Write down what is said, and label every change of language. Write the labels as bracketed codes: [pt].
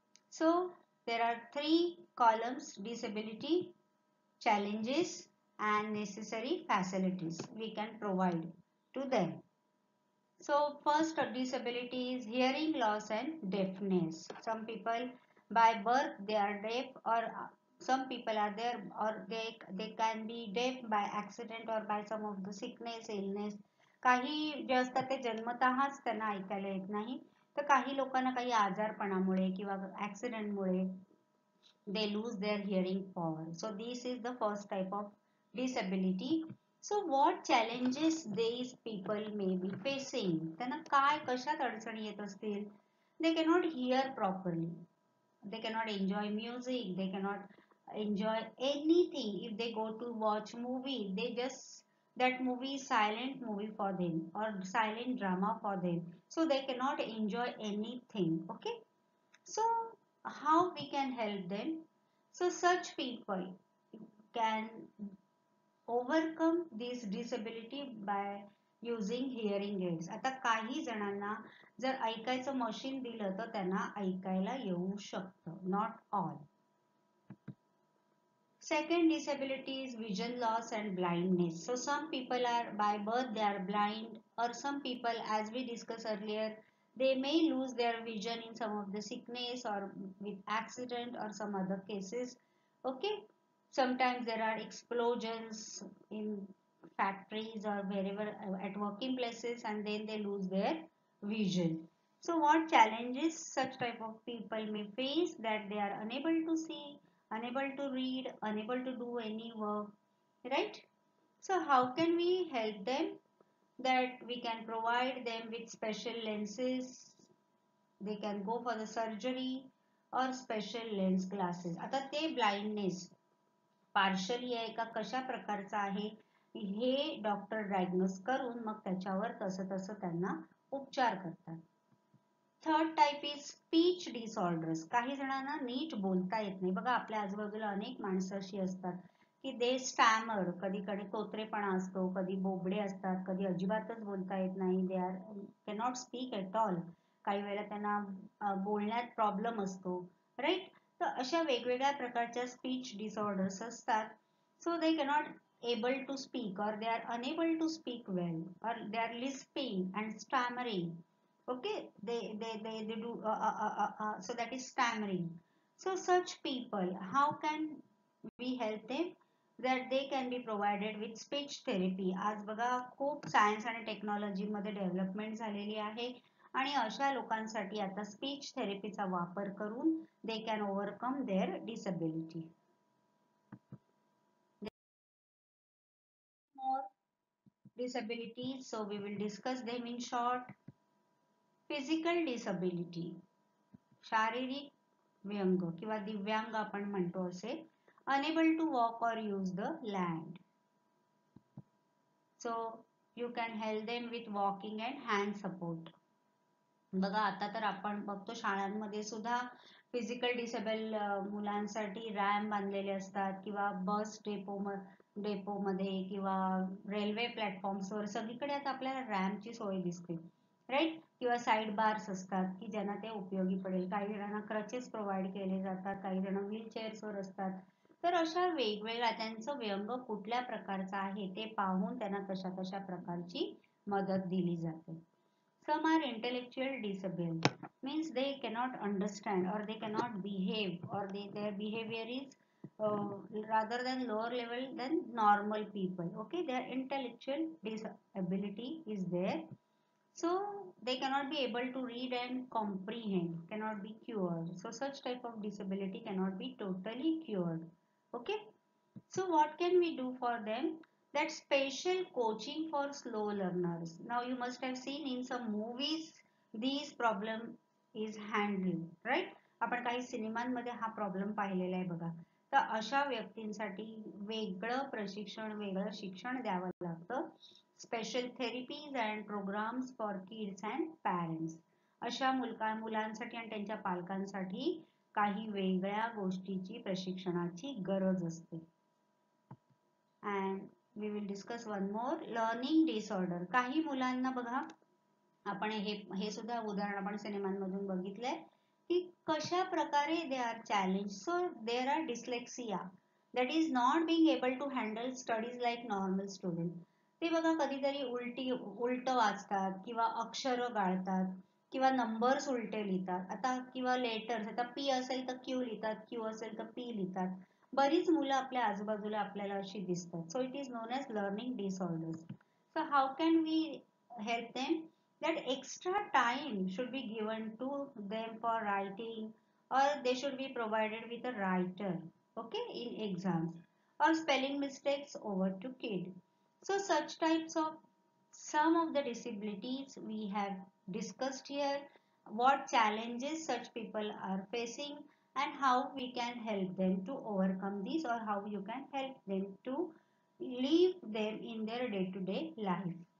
[en] So there are 3 columns: disability, challenges and necessary facilities we can provide to them. So first disability is hearing loss and deafness. Some people by birth they are deaf, or some people are there, or they can be deaf by accident or by some of the sickness, illness. [mr] काही जे असतात ते जन्मतःच त्यांना ऐकायला येत नाही, तर काही लोकांना काही आजारपणामुळे किंवा ऍक्सिडेंटमुळे [en] they lose their hearing power. So this is the first type of disability. So what challenges these people may be facing? [mr] त्यांना काय कशात अडचणी येत असतील? [en] They cannot hear properly. They cannot enjoy music. They cannot enjoy anything. If they go to watch movie, they just that movie is silent movie for them or silent drama for them. So they cannot enjoy anything. Okay. So how we can help them? So such people can overcome this disability by using hearing aids. [mr] आता काही जणांना जर ऐकायचं machine दिलं तर त्यांना ऐकायला येऊ शकतं. [en] Not all. Second disability is vision loss and blindness. So some people are by birth they are blind, or some people, as we discussed earlier, they may lose their vision in some of the sickness or with accident or some other cases. Okay. Sometimes there are explosions in factories or wherever at working places, and then they lose their vision. So what challenges such type of people may face? That they are unable to see, unable to read, unable to do any work, right? So how can we help them? That we can provide them with special lenses. They can go for the surgery or special lens glasses. [mr] आता ते blindness partially आहे का कशा प्रकारचा आहे हे doctor diagnose करून मग त्याच्यावर तसं तसं त्यांना उपचार करतात. [en] Third type is speech disorders. [mr] काही जणांना नीट बोलता येत नाही. बघा आपल्या आजूबाजूला अनेक माणसं अशी असतात की [en] they stammer, [mr] कधी कधी तोत्रेपणा असतो, कधी बोबडे असतात, कधी अजिबातच बोलता येत नाही. [en] They are cannot speak at all. [mr] काही वेळेला त्यांना बोलण्यात प्रॉब्लेम असतो, राईट? तर अशा वेगवेगळ्या प्रकारच्या स्पीच डिसऑर्डर्स असतात. [en] So they cannot able to speak or they are unable to speak well or they are lisping and stammering. Okay, they do so that is stammering. So such people, how can we help them? That they can be provided with speech therapy. [mr] आज बघा खूप science आणि technology मध्ये development झालेली आहे आणि अशा लोकांसाठी आता स्पीच थेरपीचा वापर करून [en] they can overcome their disability. More disabilities, so we will discuss them in short. [mr] Physical disability, शारीरिक व्यंग किंवा दिव्यांग आपण म्हणतो असे. [en] Enable to walk or use the land. So you can help them with walking and hand support. [mr] बघा आता तर आपण बघतो शाळांमध्ये सुद्धा फिजिकल डिसेबल मुलांसाठी रॅम्प बांधलेले असतात किंवा बस डेपोमध्ये किंवा रेल्वे प्लॅटफॉर्म्सवर सगळीकडे आता आपल्याला रॅम्पची सोय दिसते, राईट? किंवा साईड बार्स असतात की ज्यांना ते उपयोगी पडेल. काही जणांना क्रचेस प्रोव्हाइड केले जातात, काही जण व्हीलचेअर्सवर असतात. तर अशा वेगवेगळ्या त्यांचं व्यंग कुठल्या प्रकारचं आहे ते पाहून त्यांना तशा तशा प्रकारची मदत दिली जाते. [en] Some are intellectual disabled, means they cannot understand or they cannot behave or their behavior is rather than lower level than normal people. Okay, their intellectual disability is there. So they cannot be able to read and comprehend, cannot be cured. So such type of disability cannot be totally cured. Okay. So what can we do for them? That special coaching for slow learners. Now you must have seen in some movies these problem is handled, right? [mr] आपण काही सिनेमांमध्ये हा problem पाहिलेला आहे बघा. तर अशा व्यक्तींसाठी वेगळं प्रशिक्षण, वेगळं शिक्षण द्यावं लागतं. [en] Special therapies and programmes for kids and parents. [mr] अशा मुलांसाठी आणि त्यांच्या पालकांसाठी काही वेगळ्या गोष्टीची प्रशिक्षणाची गरज असते. [en] and we will discuss one more, learning disorder. [mr] काही मुलांना बघा आपण हे सुद्धा उदाहरण आपण सिनेमांमधून बघितलंय की कशा प्रकारे [en] they are challenged. So there are dyslexia, that is not being able to handle studies like normal student. [mr] ते बघा कधीतरी उलट वाचतात किंवा अक्षर गाळतात किंवा नंबर्स उलटे लिहितात. आता किंवा लेटर्स, आता पी असेल तर क्यू लिहितात, क्यू असेल तर पी लिहितात. बरीच मुलं आपल्या आजूबाजूला आपल्याला अशी दिसतात. [en] So it is known as learning disorders. So how can we help them? That extra time should be given to them for writing or they should be provided with a writer, okay, in exams, or spelling mistakes over to kid. So such types of some of the disabilities we have discussed here, what challenges such people are facing, and how we can help them to overcome these, or how you can help them to live them in their day-to-day life.